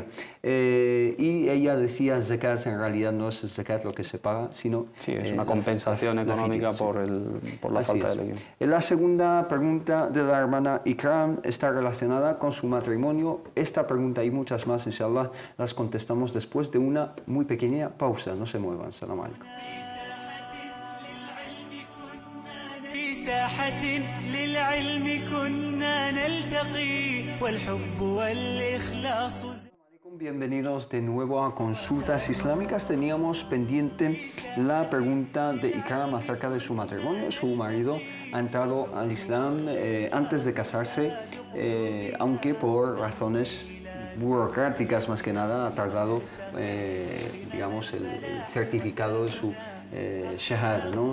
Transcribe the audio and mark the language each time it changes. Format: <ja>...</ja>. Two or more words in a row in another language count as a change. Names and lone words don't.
<es>Y ella decía zakat, en realidad no es zakat lo que se paga, sino... Sí, es una compensación económica por la falta de ayuno. La segunda pregunta de la hermana Ikram está relacionada con su matrimonio. Esta pregunta y muchas más, inshallah, las contestamos después de una muy pequeña pausa. No se muevan.</es> <ar>سلام عليكم. ساحة للعلم كنا نلتقي والحب والإخلاص.</ar> <es>Bienvenidos de nuevo a Consultas Islámicas. Teníamos pendiente la pregunta de Ikram acerca de su matrimonio. Su marido ha entrado al Islam antes de casarse, aunque por razones burocráticas más que nada ha tardado, digamos, el certificado de su shahada, ¿no?</es>